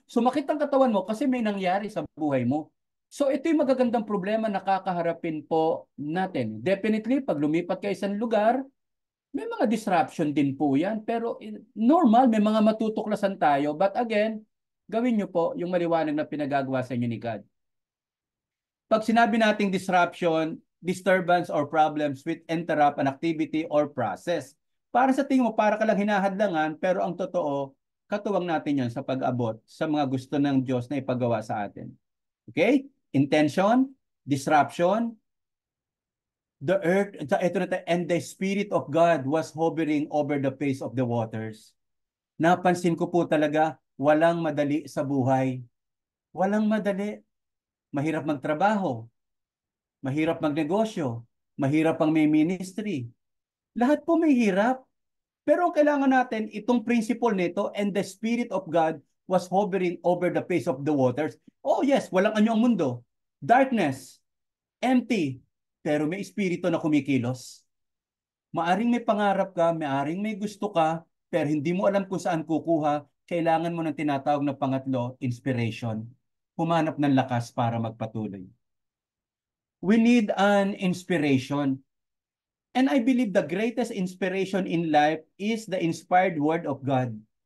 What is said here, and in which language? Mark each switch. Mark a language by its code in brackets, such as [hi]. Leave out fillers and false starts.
[tl] Sumakit ang katawan mo kasi may nangyari sa buhay mo. So ito yung magagandang problema na kakaharapin po natin. Definitely, pag lumipat ka isang lugar, may mga disruption din po yan. Pero normal, may mga matutuklasan tayo. But again, gawin nyo po yung maliwanag na pinagagawa sa inyo ni God. Pag sinabi nating [en] disruption, disturbance or problems with interrupt an activity or process. [tl] Para sa tingin mo, para ka lang hinahadlangan, pero ang totoo, katuwang natin yan sa pag-abot sa mga gusto ng Diyos na ipagawa sa atin. [en] Okay? Intention, disruption, the earth, and the Spirit of God was hovering over the face of the waters. [tl] Napansin ko po talaga, walang madali sa buhay. Walang madali. Mahirap magtrabaho, mahirap magnegosyo, mahirap pang may ministry. Lahat po may hirap. Pero ang kailangan natin, itong principle nito, [en] and the Spirit of God was hovering over the face of the waters. [tl] Oh yes, walang anyo ang mundo. Darkness, empty, pero may espiritu na kumikilos. Maaring may pangarap ka, maaring may gusto ka, pero hindi mo alam kung saan kukuha, kailangan mo ng tinatawag na pangatlo, inspiration. Humanap ng lakas para magpatuloy. [en] We need an inspiration. And I believe the greatest inspiration in life is the inspired word of God.